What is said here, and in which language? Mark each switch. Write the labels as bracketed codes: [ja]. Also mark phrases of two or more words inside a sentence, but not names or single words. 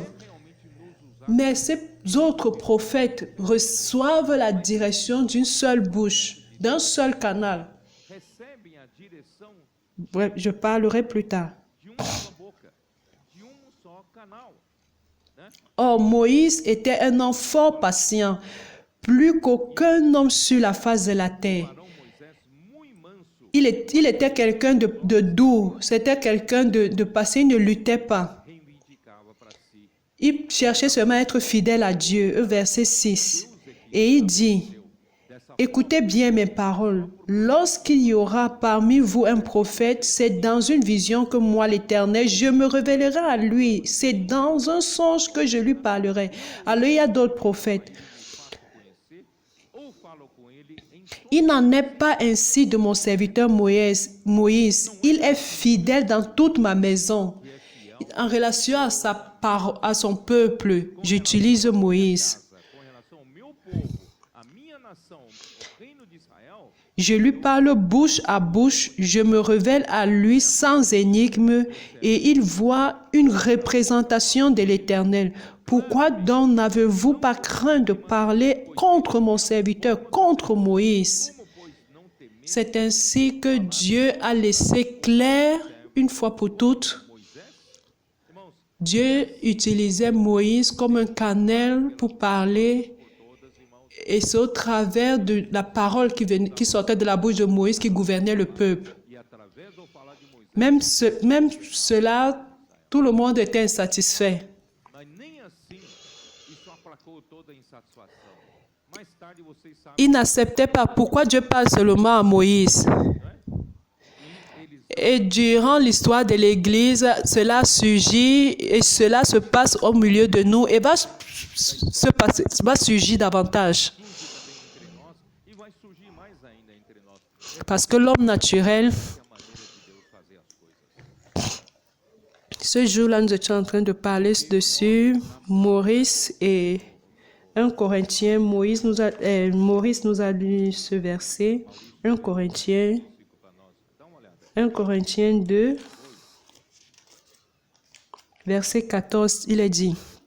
[fr] Mais ces autres prophètes reçoivent la direction d'une seule bouche, d'un seul canal. [pt] Recebem a direção [fr] Bref, je parlerai plus tard. [pt] de uma só boca, de só canal. Né? [fr] Or, Moïse était un homme fort patient, plus qu'aucun homme sur la face de la terre. [pt] Arão Moisés muito manso [fr] Il était quelqu'un de doux, c'était quelqu'un de patient, il ne luttait pas. [pt] reivindicava para si. [fr] Il cherchait seulement à être fidèle à Dieu. Verset 6. Et il dit, écoutez bien mes paroles. Lorsqu'il y aura parmi vous un prophète, c'est dans une vision que moi, l'Éternel, je me révélerai à lui. C'est dans un songe que je lui parlerai. Alors il y a d'autres prophètes. [pt] Ou falo com ele em [fr] Il n'en est pas ainsi de mon serviteur Moïse. Il est fidèle dans toute ma maison. En relation à son peuple, j'utilise Moïse. [pt] com relação ao meu povo, a minha nação, o reino de Israel, [fr] Je lui parle bouche à bouche, je me révèle à lui sans énigme et il voit une représentation de l'Éternel. Pourquoi donc n'avez-vous pas craint de parler contre mon serviteur, contre Moïse? [pt] como, pois, não temeste [fr] C'est ainsi que Dieu a laissé clair, une fois pour toutes, [pt] Moisés? Irmãos, [fr] Dieu utilisait Moïse comme un canal pour parler. [pt] todas, irmãos, [fr] Et c'est au travers de la parole qui sortait de la bouche de Moïse qui gouvernait le peuple. [pt] e através do falar de Moisés, [fr] Même cela, tout le monde était insatisfait. [pt] mas nem assim isso aplacou toda a insatisfação. Mais tarde vocês sabem, [fr] Ils n'acceptaient pas pourquoi Dieu parle seulement à Moïse. Et durant l'histoire de l'Église, cela surgit et cela se passe au milieu de nous et va surgir davantage. [pt] entre nós e vai surgir mais ainda entre nós. [fr] Parce que l'homme naturel, [pt] É a maneira de Deus fazer as coisas. [fr] ce jour-là, nous étions en train de parler dessus, Maurice et 1 Corinthiens. Maurice nous a lu ce verset, 1 Corinthiens, 1 Corinthiens 2, verset 14, il est dit,